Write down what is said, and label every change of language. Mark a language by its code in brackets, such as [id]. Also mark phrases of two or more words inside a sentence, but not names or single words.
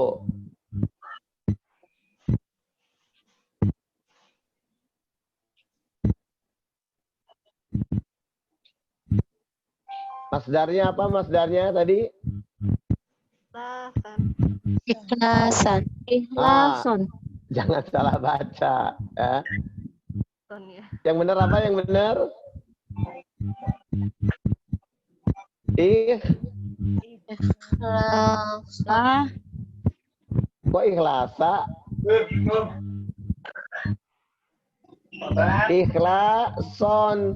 [id] Masdarnya apa masdarnya tadi? Ikhlasan. Ikhlasan. Ikhlasun. Jangan salah baca. Ya. Ton ya. Yang benar apa yang benar? Ikhlasa. Kok ikhlasa? Ikhlason.